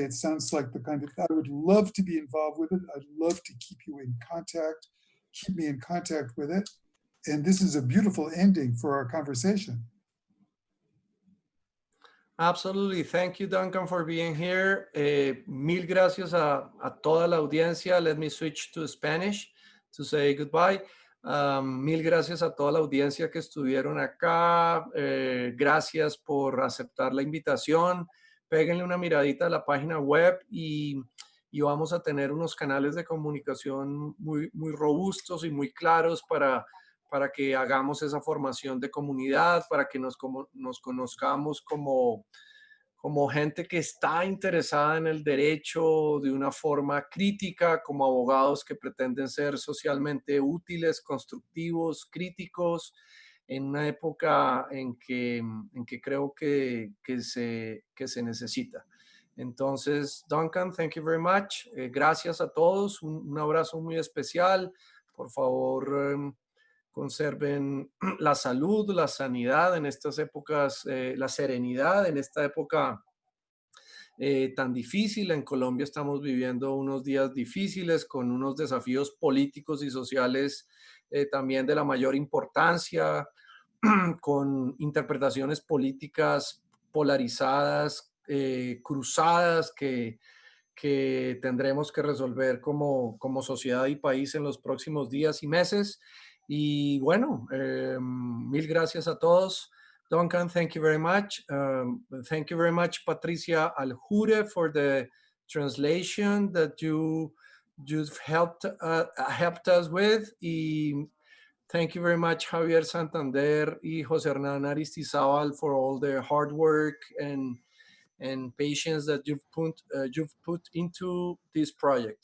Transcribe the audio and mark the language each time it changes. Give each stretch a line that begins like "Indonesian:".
English: It sounds like the kind of, I would love to be involved with it. I'd love to keep you in contact, keep me in contact with it. And this is a beautiful ending for our conversation. Absolutely. Thank you, Duncan, for being here.
Spanish: Mil gracias a toda la audiencia.
English: Let me switch to Spanish to say goodbye.
Spanish: Mil gracias a toda la audiencia que estuvieron acá. Gracias por aceptar la invitación. Péguenle una miradita a la página web y vamos a tener unos canales de comunicación muy robustos y muy claros para que hagamos esa formación de comunidad, para que nos conozcamos como gente que está interesada en el derecho de una forma crítica, como abogados que pretenden ser socialmente útiles, constructivos, críticos, en una época en que creo que se necesita. Entonces,
English: Duncan, thank you very much.
Spanish: Gracias a todos. Un abrazo muy especial. Por favor, conserven la salud, la sanidad en estas épocas, la serenidad en esta época tan difícil. En Colombia estamos viviendo unos días difíciles con unos desafíos políticos y sociales también de la mayor importancia, con interpretaciones políticas polarizadas, cruzadas, que tendremos que resolver como sociedad y país en los próximos días y meses. Y bueno, mil gracias a todos.
English: Duncan, thank you very much. Thank you very much, Patricia Aljure, for the translation that you've helped us with. Y thank you very much, Javier Santander y José Hernán Aristizábal, for all the hard work and patience that you've put into this project.